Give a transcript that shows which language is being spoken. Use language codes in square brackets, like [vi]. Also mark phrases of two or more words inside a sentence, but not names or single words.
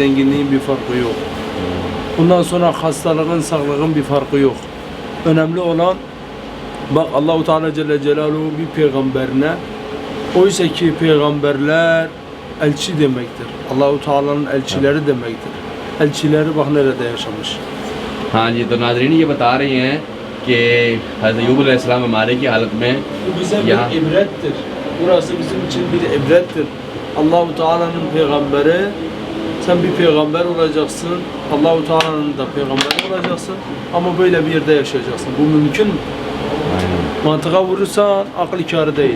[tr] zenginliğin bir farkı yok. Bundan sonra hastalığın, sağlığın bir farkı yok. Önemli olan bak Allahu Teala [ar] Celle Celaluhu [tr] bir peygamberine oysa ki peygamberler elçi demektir. Allahu Teala'nın elçileri demektir. Elçileri bak nerede yaşamış. [hi] हाँ जी, तो नाजरीन ये बता रही हैं कि हज़रत अय्यूब अलैहिस्सलाम बीमारी की हालत में [tr] Bu bize Ya. bir ibrettir. Burası bizim için bir ibrettir. Allahu Teala'nın peygamberi, sen bir peygamber olacaksın. Allahu Teala'nın da peygamberi olacaksın. Ama böyle bir yerde yaşayacaksın. Bu mümkün mü? Aynen. Mantığa vurursan akıl kârı değil.